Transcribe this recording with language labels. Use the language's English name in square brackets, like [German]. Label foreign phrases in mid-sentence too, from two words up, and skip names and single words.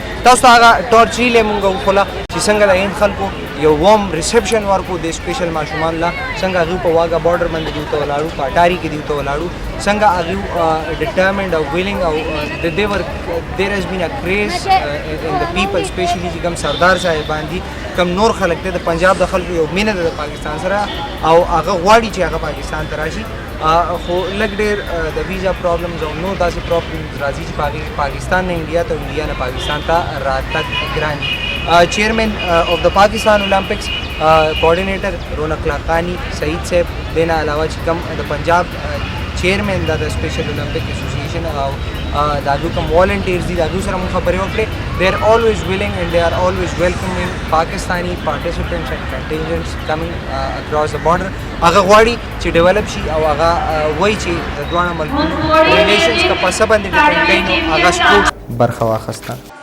[Pashto] تاسو ته هغه [English] torch rally [Pashto] یې مونږ وښوله چې څنګه د هند خلکو یو [English] warm reception [Pashto] ورکړو د سپیشل ماشومان له, څنګه هغوی په واګه بارډر باندې دیو ته ولاړو, په اټاري کې دیو ته ولاړو, څنګه هغوی ډیټرمنډ او ویلنګ او د دې ور [English] there has been a increase in the people specially [Pashto] چې کوم سردار صاحبان دي, کوم نور خلک دی, د پنجاب د خلکو یو مینه ده د پاکستان سره او هغه غواړي چې هغه پاکستان ته راشي. خو لږ ډېر د [English] visa problems [Pashto] او نور داسې پرابلمز راځي چې په هغې پاکستان نه انډیا ته او انډیا نه پاکستان ته راتګ ګران دي. [English] chairman of the Pakistan Olympics coordinator [Pashto] رونق لاقانی سعید صاحب, دې نه علاوه چې کوم د پنجاب چیئرمین دا د سپیشل اولمپک ایسوسیشن او د هغوی کوم والنټیرز دي, د هغوی سره مونږ خبرې وکړې. [English] they are always willing and they are always welcoming Pakistani participants and contingents coming across the border. [Pashto] هغه غواړي چې ډیولپ شي او هغه وایي چې د دواړه ملکونو ریلیشنز که په څه باندې ډیپینډ کوي, نو هغه سپورټس برخه واخیسته.